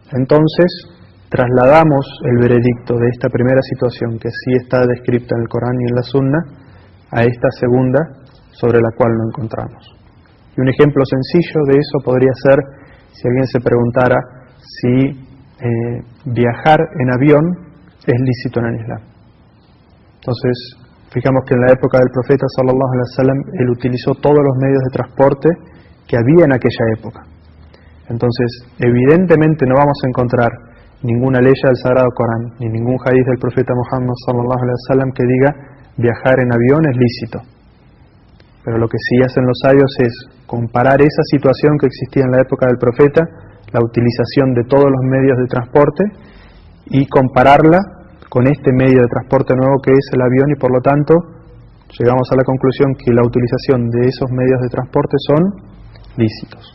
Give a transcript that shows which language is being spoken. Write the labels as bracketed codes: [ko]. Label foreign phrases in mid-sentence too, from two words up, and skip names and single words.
[es] entonces trasladamos el veredicto de esta primera situación, que sí está descrita en el Corán y en la Sunna, a esta segunda sobre la cual lo encontramos. Y un ejemplo sencillo de eso podría ser si alguien se preguntara si viajar en avión es lícito en el Islam. Entonces, fijamos que en la época del profeta [ar] صلى الله عليه وسلم, [es] él utilizó todos los medios de transporte que había en aquella época. Entonces, evidentemente no vamos a encontrar ninguna ley del Sagrado Corán, ni ningún hadith del profeta Muhammad [ar] صلى الله عليه وسلم [es] que diga viajar en avión es lícito. Pero lo que sí hacen los sabios es comparar esa situación que existía en la época del profeta, la utilización de todos los medios de transporte, y compararla con este medio de transporte nuevo que es el avión, y por lo tanto llegamos a la conclusión que la utilización de esos medios de transporte son lícitos.